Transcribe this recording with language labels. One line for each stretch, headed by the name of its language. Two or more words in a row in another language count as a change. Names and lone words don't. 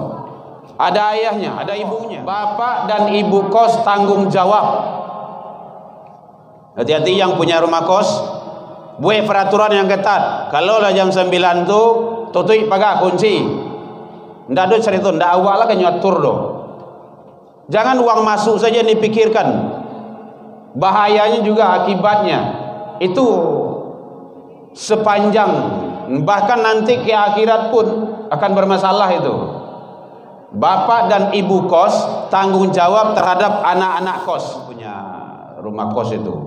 Indonesian: Ada ayahnya, ada ibunya. Bapak dan ibu kos tanggung jawab. Hati-hati yang punya rumah kos, buat peraturan yang ketat.
Minangkabau: Kalau lah jam 9 tu tutup pagar kunci. Ndak ada cerita, ndak awak lah kan nyatur doh.
Indonesian: Jangan uang masuk saja dipikirkan. Bahayanya juga akibatnya. Itu sepanjang, bahkan nanti ke akhirat pun akan bermasalah itu. Bapak dan ibu kos tanggung jawab terhadap anak-anak kos punya rumah kos itu.